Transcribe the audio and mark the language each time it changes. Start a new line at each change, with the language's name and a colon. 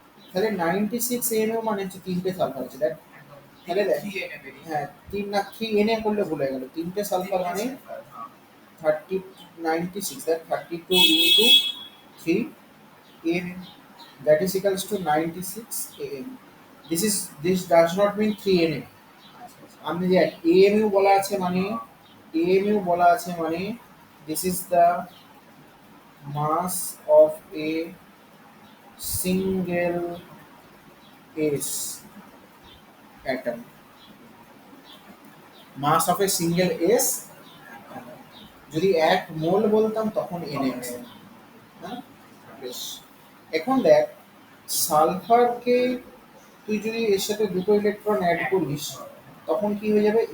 Bangla: তাহলে 96 এমএও মানে হচ্ছে তিনটে সালফার আছে দেখ। তাহলে দেখ, হ্যাঁ 3 না 3 এনএ করলে ভুলে গেল, তিনটে সালফার মানে 30 96,
English: that 32 into 3 am, that is equals to 96 am. This does not mean 3 na.
Bangla: আমি দেখ amu বলা আছে মানে,
English: amu বলা আছে মানে this is the mass of a single s atom, mass of a single s atom.
Bangla: যদি 1 মোল বলতাম তখন na আসতো। হ্যাঁ বেশ, এখন দেখ সালফারকে তুই যদি এর সাথে দুটো ইলেকট্রন অ্যাড করিস তখন কি হয়ে যাবে?